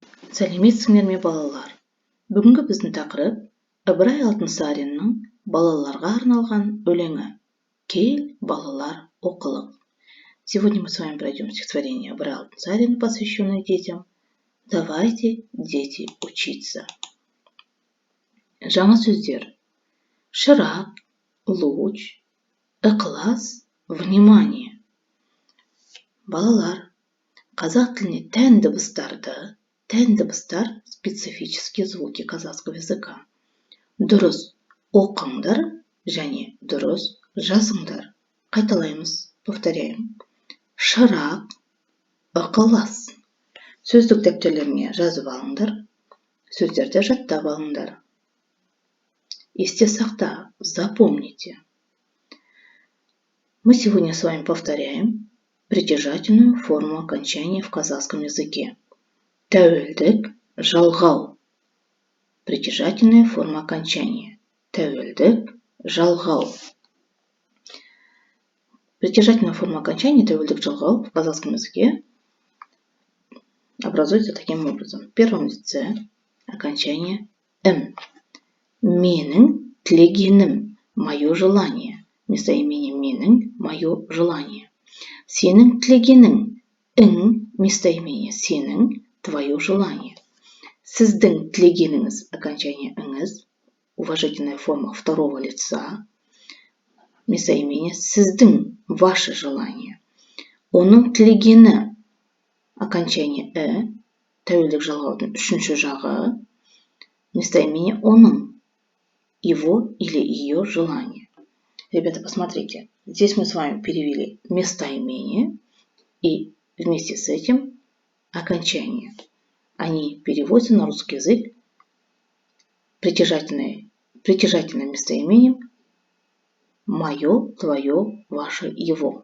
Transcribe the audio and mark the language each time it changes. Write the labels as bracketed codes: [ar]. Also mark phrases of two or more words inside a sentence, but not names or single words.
[kk] Сәлеметсіңдер ме балалар? Бүгінгі біздің тақырып Ыбырай Алтынсариннің балаларға арналған өлеңі «Кел, балалар, оқылық». [ru] Сегодня мы с вами пройдем стихотворение Ыбырай Алтынсарина, посвященное детям. Давайте, дети, учиться. [kk] Жаңа сөздер: шырақ, луч, ықылас, внимание. Балалар, қазақ тіліне тән дыбыстар – [ru] специфические звуки казахского языка. [kk] Дұрыс оқыңдар және дұрыс жазыңдар. Қайталаймыз, повторяем. Шырақ, ықылас. Сөздік дәптерлеріңе жазып алыңдар. Сөздерді жаттап алыңдар. Есте сақта, [ru] запомните. Мы сегодня с вами повторяем притяжательную форму окончания в казахском языке. [kk] Тәуелдік, жалғау. [ru] Притяжательная форма окончания. [kk] Тәуелдік, жалғау. [ru] Притяжательная форма окончания [kk] тәуелдік, жалғау [ru] в казахском языке образуется таким образом. В первом лице окончание «м». [kk] Менің тілегенім, [ru] мое желание. Местоимение менің, мое желание. [kk] Сенің тілегенің, ің, местоимение сенің, [ru] твое желание. [kk] Сіздің тілегеніңіз, окончание іңіз, [ru] уважительная форма второго лица, местоимение сіздің, ваше желание. [kk] Оның тілегені, окончание тәуелдік жалғаудың үшінші жағы, местоимение оның, [ru] его или ее желание. Ребята, посмотрите, здесь мы с вами перевели местоимение и вместе с этим окончание. Они переводятся на русский язык притяжательным местоимением мое, твое, ваше, его.